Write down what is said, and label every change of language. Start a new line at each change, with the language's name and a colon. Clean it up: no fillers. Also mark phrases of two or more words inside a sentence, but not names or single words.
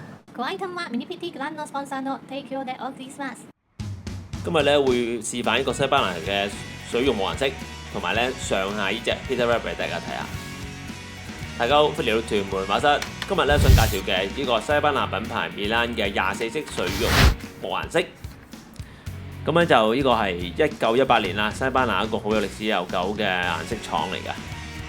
Cantonese: 個 item は Minipiti Grande Sponsor の提供でお送りします。今日咧會示範一個西班牙嘅水溶冇顏色，同埋咧上下呢隻 Peter Rabbit 俾大家睇下。大家好，歡迎嚟到屯門畫室。今日咧想介紹嘅呢個西班牙品牌 Milan 嘅24色水溶冇顏色。咁咧就呢個係1918年啦，西班牙一個好有歷史悠久嘅顏色廠嚟㗎。